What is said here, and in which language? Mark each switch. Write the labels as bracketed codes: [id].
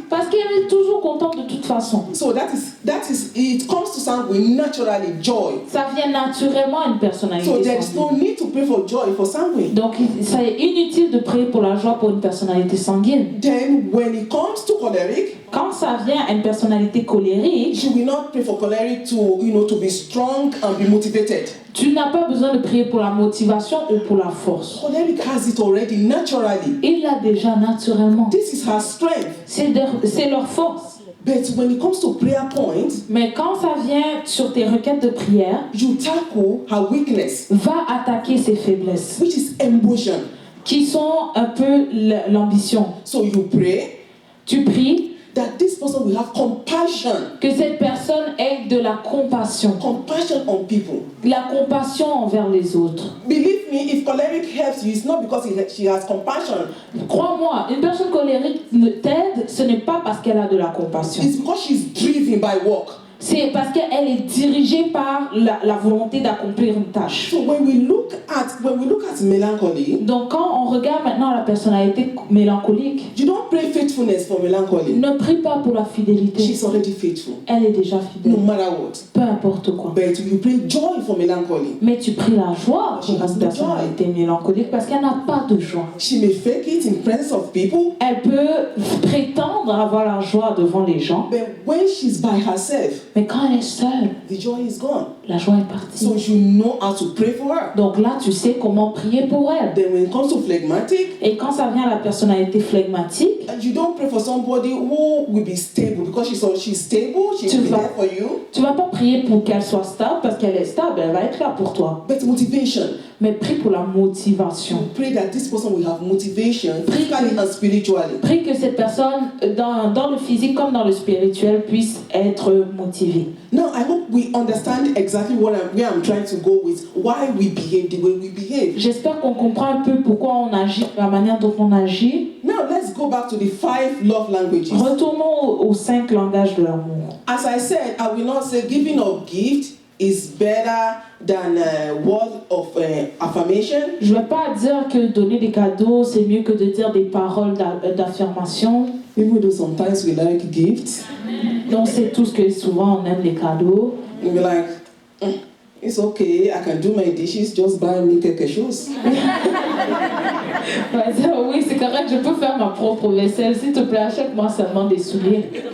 [fr] Parce qu'elle est toujours contente de toute façon. [en] So that is it comes to sanguine naturally, joy. [fr] Ça vient naturellement à une personnalité [en] So there is [fr] sanguine. [en] no need to pray for joy for sanguine. [fr] Donc, c'est inutile de prier pour la joie pour une personnalité sanguine. [en] Then when it comes to choleric, [fr] Quand ça vient à une personnalité colérique, [en] you will not pray for choleric to be strong and be motivated. [fr] tu n'as pas besoin de prier pour la motivation ou pour la force. [en] Choleric has it already naturally. [fr] Il l'a déjà naturellement. [en] This is her strength. [fr] C'est leur force. [en] But when it comes to prayer points, [fr] Mais quand ça vient sur tes requêtes de prière, [en] you tackle her weakness, [fr] va attaquer ses faiblesses, [en] which is ambition. [fr] qui sont un peu l'ambition. [en] So you pray [fr] Tu pries [en] that this person will have compassion. [fr] que cette personne ait de la compassion. [en] Compassion on people. [fr] La compassion envers les autres. [en] Believe me, if choleric helps you, it's not because she has compassion. [fr] Crois-moi, une personne colérique t'aide, ce n'est pas parce qu'elle a de la compassion. [en] It's because she's driven by work. [fr] C'est parce qu'elle est dirigée par la volonté d'accomplir une tâche. [en] So when we look at melancholy, [fr] Donc quand on regarde maintenant la personnalité mélancolique, [en] you don't pray faithfulness for melancholy. [fr] ne prie pas pour la fidélité. [en] She's already faithful, [fr] Elle est déjà [en] no [fr] fidèle. [en] matter what. [fr] Peu importe quoi. [en] But you pray joy for melancholy. [fr] Mais tu pries la joie [en] She [fr] pour [en] has [fr] une [en] no [fr] personnalité mélancolique parce qu'elle n'a pas de joie. [en] She may fake it in presence of people, [fr] Elle peut prétendre avoir la joie devant les gens, [en] but when she's by herself, [fr] mais quand elle est seule, [en] the joy is gone. [fr] la joie est partie. [en] So you know how to pray for her. [fr] Donc là, tu sais comment prier pour elle. [en] Then when it comes to phlegmatic, [fr] Et quand ça vient à la personnalité flegmatique, [en] you don't pray for somebody who will be stable because she's stable, she will be there for you. [fr] tu vas pas prier pour qu'elle soit stable parce qu'elle est stable, elle va être là pour toi. [en] But motivation. [fr] Mais prie pour la motivation. [en] Pray that this person will have motivation physically and spiritually. [fr] Prie que cette personne, dans le physique comme dans le spirituel, puisse être motivée. [en] Now, I hope we understand exactly where I'm trying to go with why we behave the way we behave. [fr] J'espère qu'on comprend un peu pourquoi on agit, la manière dont on agit. [en] Now, let's go back to the 5 love languages. [fr] Retournons aux 5 langages de l'amour. [en] As I said, I will not say giving of gift is better than word of affirmation. [fr] Je ne vais pas dire que donner des cadeaux, c'est mieux que de dire des paroles d'affirmation. [en] Even though sometimes we like gifts, [fr] On sait tous que souvent on aime les cadeaux. [en] we'll be like, it's okay, I can do my dishes, just buy me [fr] quelque chose. On va dire, oui, c'est correct, je peux faire ma propre vaisselle. S'il te plaît, achète-moi seulement des souliers.